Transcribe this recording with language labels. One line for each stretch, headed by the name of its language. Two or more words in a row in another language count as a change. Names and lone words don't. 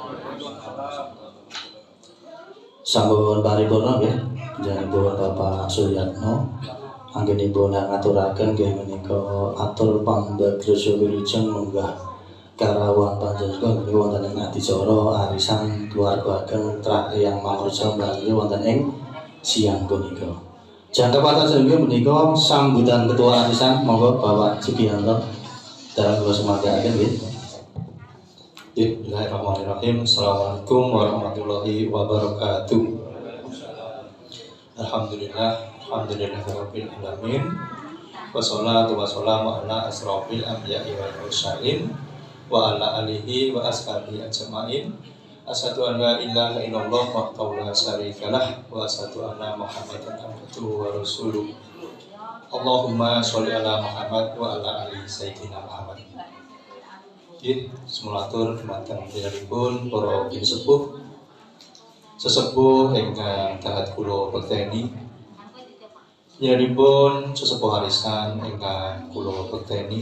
Javanese: Sampun paripurna nggih panjenenganipun Bapak Suyatno anggenipun ngaturaken nggih menika atur pambagraja wilujeng munggah karawuhan panjenengan menika wonten ing adicara arisan keluarga ageng Trahiyang Mawarja wonten ing siang punika. Jangka patas inggih menika sambutan ketua arisan monggo Bapak Sugiyanto dalam kula sumanggahaken nggih.
Arabic: بسم الله الرحمن الرحيم. السلام عليكم ورحمة الله وبركاته. الحمد لله رب العالمين. والصلاة والسلام على أشرف الأنبياء والمرسلين وعلى آله وأصحابه أجمعين. أشهد أن لا إله إلا الله وحده لا شريك له وأشهد أن محمدا عبده ورسوله. اللهم صل على محمد وعلى آل سيدنا محمد.
Javanese: Nggih, semulatur dumateng priyadipun para bin sesepuh ingkang taat kula bekteni. Priyadipun sesepuh arisan ingkang kula bekteni.